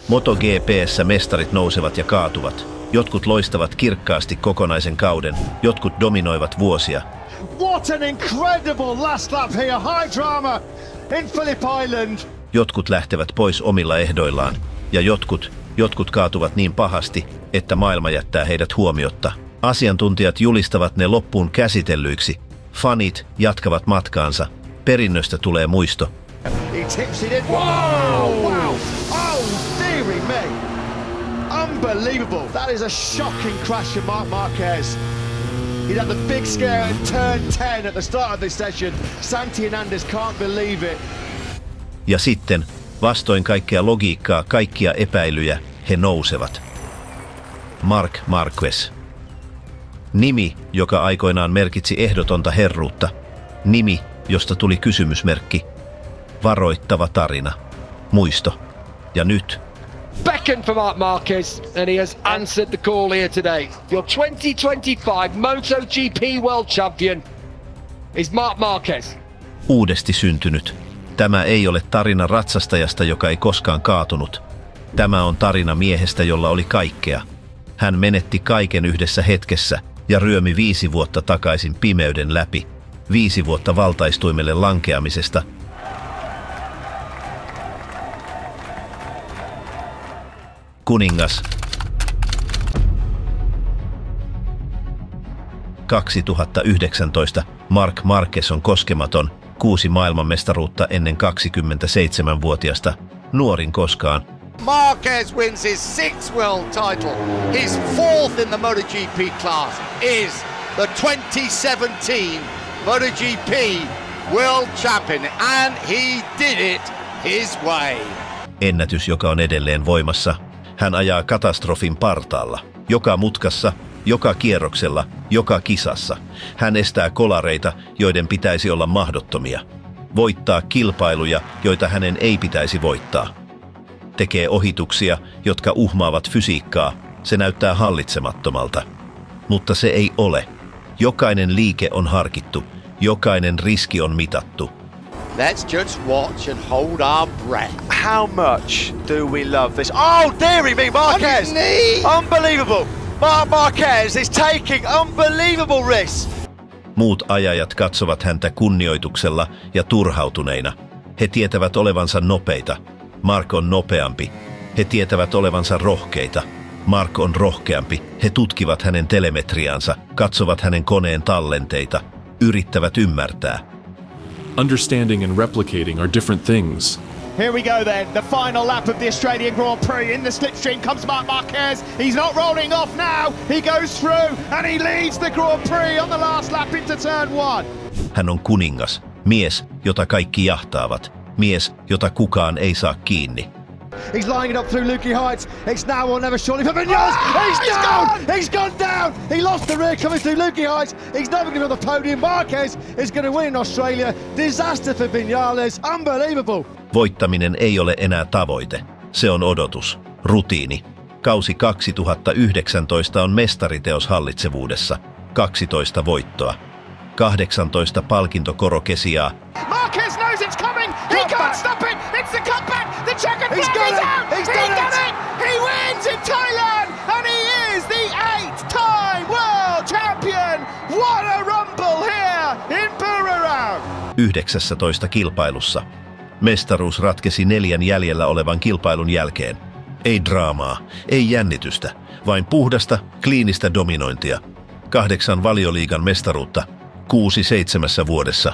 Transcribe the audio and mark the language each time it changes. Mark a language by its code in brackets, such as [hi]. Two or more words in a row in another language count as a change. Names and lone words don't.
[fi] MotoGP:ssä mestarit nousevat ja kaatuvat. Jotkut loistavat kirkkaasti kokonaisen kauden, jotkut dominoivat vuosia. [en] What an incredible last lap here, high drama in Phillip Island. [fi] Jotkut lähtevät pois omilla ehdoillaan, ja jotkut kaatuvat niin pahasti, että maailma jättää heidät huomiotta. Asiantuntijat julistavat ne loppuun käsitellyiksi. Fanit jatkavat matkaansa. Perinnöstä tulee muisto. [en] He tips it in. Wow! Wow! Oh, dearie me! Unbelievable! That is a shocking crash of Marc Marquez. He had the big scare at turn 10 at the start of this session. Santi Hernandez can't believe it. [fi] Ja sitten, vastoin kaikkea logiikkaa, kaikkia epäilyjä, he nousevat. Marc Marquez. Nimi, joka aikoinaan merkitsi ehdotonta herruutta. Nimi, josta tuli kysymysmerkki. Varoittava tarina. Muisto. Ja nyt. [en] Beckoned for Marc Marquez, and he has answered the call here today. Your 2025 MotoGP World Champion is Marc Marquez. [fi] Uudesti syntynyt. Tämä ei ole tarina ratsastajasta, joka ei koskaan kaatunut. Tämä on tarina miehestä, jolla oli kaikkea. Hän menetti kaiken yhdessä hetkessä ja ryömi 5 vuotta takaisin pimeyden läpi. 5 vuotta valtaistuimelle lankeamisesta. Kuningas. 2019 Marc Marquez on koskematon, 6 maailmanmestaruutta ennen 27-vuotiasta, nuorin koskaan. [en] Marquez wins his 6th world title. His 4th in the MotoGP class is the 2017 MotoGP World Champion, and he did it his way. [fi] Ennätys, joka on edelleen voimassa. Hän ajaa katastrofin partaalla. Joka mutkassa, joka kierroksella, joka kisassa. Hän estää kolareita, joiden pitäisi olla mahdottomia. Voittaa kilpailuja, joita hänen ei pitäisi voittaa. Tekee ohituksia, jotka uhmaavat fysiikkaa. Se näyttää hallitsemattomalta. Mutta se ei ole. Jokainen liike on harkittu. Jokainen riski on mitattu. [en] Let's just watch and hold our breath. How much do we love this? Oh, dearie me, Marquez! On his knee! Unbelievable! Marc Marquez is taking unbelievable risks. [fi] Muut ajajat katsovat häntä kunnioituksella ja turhautuneina. He tietävät olevansa nopeita. Marc on nopeampi. He tietävät olevansa rohkeita. Marc on rohkeampi. He tutkivat hänen telemetriaansa, katsovat hänen koneen tallenteita, yrittävät ymmärtää. [en] Understanding and replicating are different things. Here we go then, the final lap of the Australian Grand Prix. In the slipstream comes Marc Marquez. He's not rolling off now. He goes through and he leads the Grand Prix on the last lap into turn 1. [fi] Hän on kuningas, mies, jota kaikki jahtaavat, mies, jota kukaan ei saa kiinni. [en] He's lining it up through Lukey Heights. It's now or never surely for Vinales. He's down! He's gone down! He lost the rear coming through Lukey Heights. He's never going to be on the podium. Marquez is going to win in Australia. Disaster for Vinales. Unbelievable. [fi] Voittaminen ei ole enää tavoite. Se on odotus, rutiini. Kausi 2019 on mestariteos hallitsevuudessa. 12 voittoa. 18 palkintokorokesiaa. [en] Marquez knows it's coming. He can't stop it. It's the comeback. The checkered flag is out. He's done it. He wins in Thailand, and he is the 8th-time world champion. What a rumble here in Buriram. [fi] 19 kilpailussa. Mestaruus ratkesi 4 jäljellä olevan kilpailun jälkeen. Ei draamaa, ei jännitystä, vain puhdasta, kliinistä dominointia. 8 Valioliigan mestaruutta, 6 7 vuodessa.